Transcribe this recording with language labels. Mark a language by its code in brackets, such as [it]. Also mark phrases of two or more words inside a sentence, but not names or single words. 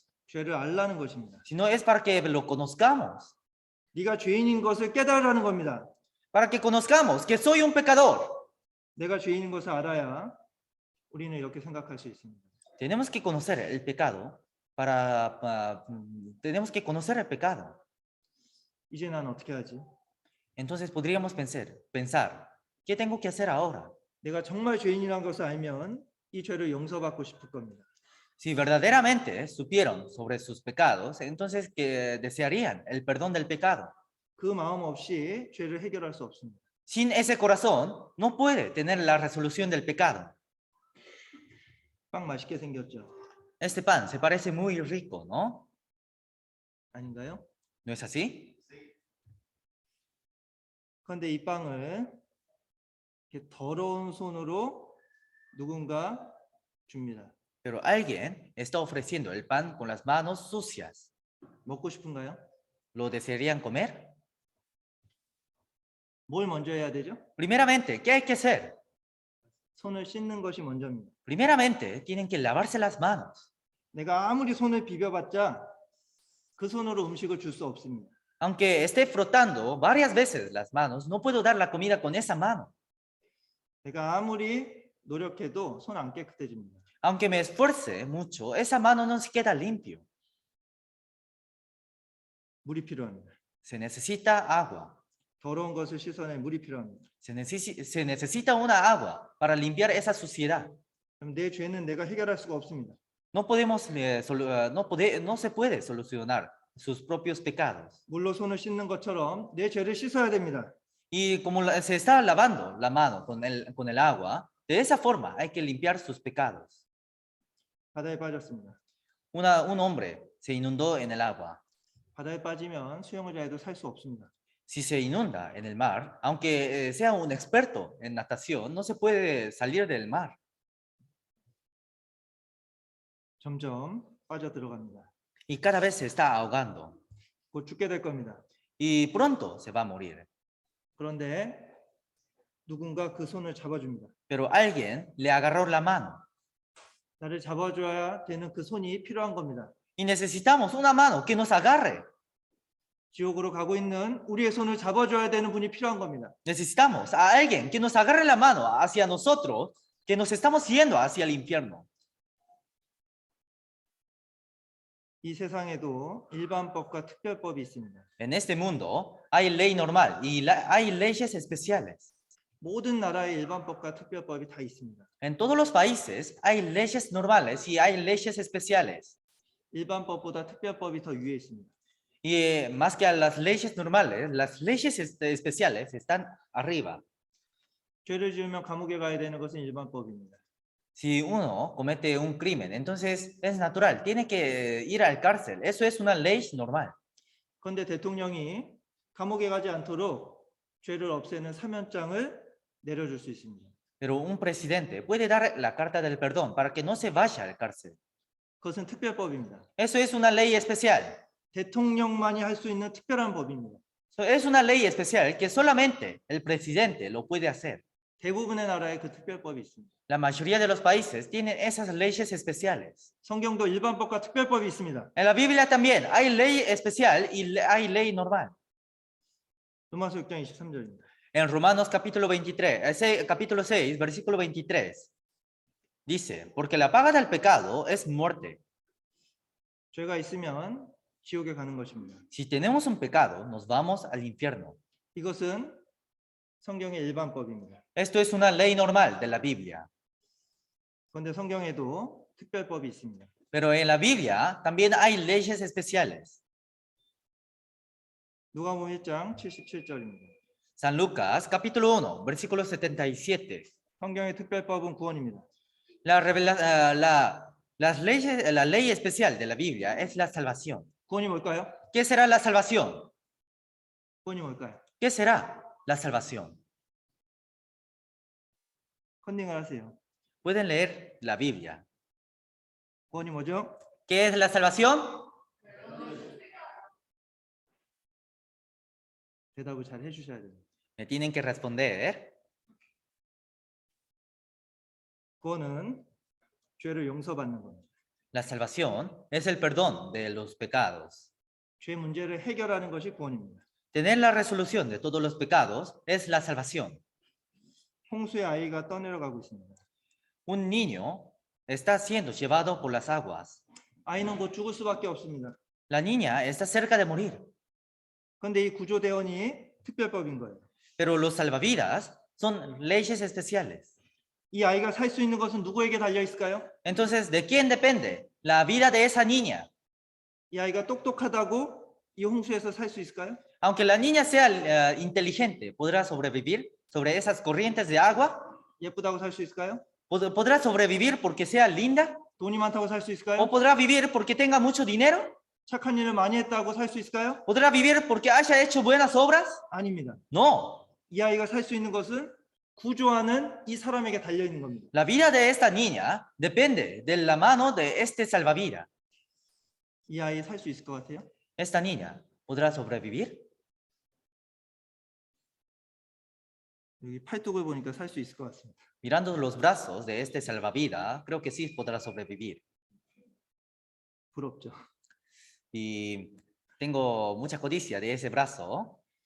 [ko] 죄를 알라는 것입니다. [es] sino es para que lo conozcamos, [ko] 네가 죄인인 것을 깨달으라는 겁니다. [es] para que conozcamos que soy un pecador. [ko] 내가 죄인인 것을 알아야 우리는 이렇게 생각할 수 있습니다. [es] Tenemos que conocer el pecado tenemos que conocer el pecado. [ko] 이제 난 어떻게 하지? [es] Entonces podríamos pensar, ¿qué tengo que hacer ahora? [ko] 내가 정말 죄인이라는 것을 알면 이 죄를 용서받고 싶을 겁니다. [es] Si verdaderamente supieron sobre sus pecados, entonces que desearían el perdón del pecado. [ko] 그 마음 없이 죄를 해결할 수 없습니다. [es] Sin ese corazón, no puede tener la resolución del pecado. [ko] 빵 맛있게 생겼죠? [es] Este pan se parece muy rico, ¿no? [ko] 아닌가요? [es] ¿No es así? [ko] 그런데 이 빵을 이렇게 더러운 손으로 누군가 줍니다. [es] Pero alguien está ofreciendo el pan con las manos sucias. [ko] 먹고 싶은가요? [es] ¿Lo desearían comer? [ko] 뭘 먼저 해야 되죠? [es] Primeramente, ¿qué hay que hacer? [ko] 손을 씻는 것이 먼저입니다. [es] Primeramente, tienen que lavarse las manos. [ko] 내가 아무리 손을 비벼봤자 그 손으로 음식을 줄 수 없습니다. [es] Aunque esté frotando varias veces las manos, no puedo dar la comida con esa mano. [ko] 내가 아무리 노력해도 손 안 깨끗해집니다. [es] Aunque me esfuerce mucho, esa mano no se queda limpio. [ko] 물이 필요합니다. [es] Se necesita agua. [ko] 더러운 것을 씻어낼 물이 필요합니다. [es] Se necesita una agua para limpiar esa suciedad. [ko] 그럼 내 죄는 내가 해결할 수가 없습니다. [es] No se puede solucionar sus propios pecados. [ko] 물로 손을 씻는 것처럼 내 죄를 씻어야 됩니다. [es] Y como se está lavando la mano con el agua, de esa forma hay que limpiar sus pecados. [ko] 바다에 빠졌습니다. [es] Un hombre se inundó en el agua. [ko] 바다에 빠지면 수영을 잘해도 살 수 없습니다. [es] Si se inunda en el mar, aunque sea un experto en natación, no se puede salir del mar. [ko] 점점 빠져들어갑니다. [es] Y cada vez se está ahogando. [ko] 곧 죽게 될 겁니다. [es] Y pronto se va a morir. [ko] 그런데 누군가 그 손을 잡아줍니다. [es] Pero alguien le agarró la mano. [ko] 나를 잡아줘야 되는 그 손이 필요한 겁니다. [es] Y necesitamos una mano que nos agarre. [ko] 지옥으로 가고 있는 우리의 손을 잡아줘야 되는 분이 필요한 겁니다. [es] Necesitamos a alguien que nos agarre la mano hacia nosotros, que nos estamos yendo hacia el infierno. [ko] 이 세상에도 일반법과 특별법이 있습니다. [es] En este mundo hay ley normal y hay leyes especiales. [ko] 모든 나라의 일반법과 특별법이 다 있습니다. [es] En todos los países hay leyes normales y hay leyes especiales. [ko] 일반법보다 특별법이 더 위에 있습니다. [es] Y más que a las leyes normales, las leyes especiales están arriba. [ko] 죄를 지으면 감옥에 가야 되는 것은 일반법입니다. [es] Si uno comete un crimen, entonces es natural, tiene que ir al cárcel. Eso es una ley normal. [ko] 그런데 대통령이 감옥에 가지 않도록 죄를 없애는 사면장을 내려줄 수 있습니다. [es] Pero un presidente puede dar la carta del perdón para que no se vaya al cárcel. [ko] 그것은 특별법입니다. [es] Eso es una ley especial. [ko] 대통령만이 할 수 있는 특별한 법입니다. [es] Es una ley especial que solamente el presidente lo puede hacer. [ko] 대부분의 나라에 그 특별법이 있습니다. [es] La mayoría de los países tienen esas leyes especiales. [ko] 성경도 일반법과 특별법이 있습니다. [es] En la Biblia también hay ley especial y hay ley normal. [ko] 로마서 6장 23절입니다. [es] En Romanos capítulo 23, capítulo 6, versículo 23, dice, porque la paga del pecado es muerte. [ko] 죄가 있으면 지옥에 가는 것입니다. [es] Si tenemos un pecado, nos vamos al infierno. [ko] 이것은 성경의 일반법입니다. [es] Esto es una ley normal de la Biblia. [ko] 그런데 성경에도 특별법이 있습니다. [es] Pero en la Biblia también hay leyes especiales. [ko] 누가복음 1장 77절입니다. [es] San Lucas capítulo 1, versículo 77. [ko] 성경의 특별법은 구원입니다. [es] La ley especial de la Biblia es la salvación. [ko] 구원이 뭘까요? [es] ¿Qué será la salvación? [ko] 구원이 뭘까요? [es] ¿Qué será la salvación? [ko] 컨닝을 하세요. [es] Pueden leer la Biblia. [ko] 구원이 뭐죠? [es] ¿Qué es la salvación? [ko] 대답을 잘 해주셔야 됩니다. [es] Me tienen que responder. [ko] 구원은 죄를 용서받는 겁니다. [es] La salvación es el perdón de los pecados. [ko] 죄 문제를 해결하는 것이 구원입니다. [es] Tener la resolución de todos los pecados es la salvación. [ko] 홍수의 아이가 떠내려가고 있습니다. [es] Un niño está siendo llevado por las aguas. [ko] 아이는 곧 죽을 수밖에 없습니다. [es] La niña está cerca de morir. [ko] 그런데 이 구조대원이 특별법인 거예요. [es] Pero los salvavidas son leyes especiales. [ko] 이 아이가 살 수 있는 것은 누구에게 달려 있을까요? [es] Entonces, ¿de quién depende la vida de esa niña? [ko] 이 아이가 똑똑하다고 이 홍수에서 살 수 있을까요? [es] Aunque la niña sea inteligente, ¿podrá sobrevivir sobre esas corrientes de agua? [ko] 예쁘다고 살 수 있을까요? [es] ¿Podrá sobrevivir porque sea linda? [ko] 돈이 많다고 살 수 있을까요? [es] ¿O podrá vivir porque tenga mucho dinero? [ko] 착한 일을 많이 했다고 살 수 있을까요? [es] ¿Podrá vivir porque haya hecho buenas obras? [ko] 아닙니다. [es] No. [ko] 이 아이가 살 수 있는 것은 구조하는 이 사람에게 달려 있는 겁니다. [es] La vida de esta niña depende de la mano de este salvavidas. [ko] 이 아이 살 수 있을 것 같아요? [es] ¿Esta niña podrá sobrevivir? [ko] 여기 팔뚝을 보니까 살 수 있을 것 같습니다. [es] Mirando los brazos de este salvavidas, creo que sí podrá sobrevivir. [ko] 부럽죠. [es] Y tengo mucha codicia de ese brazo.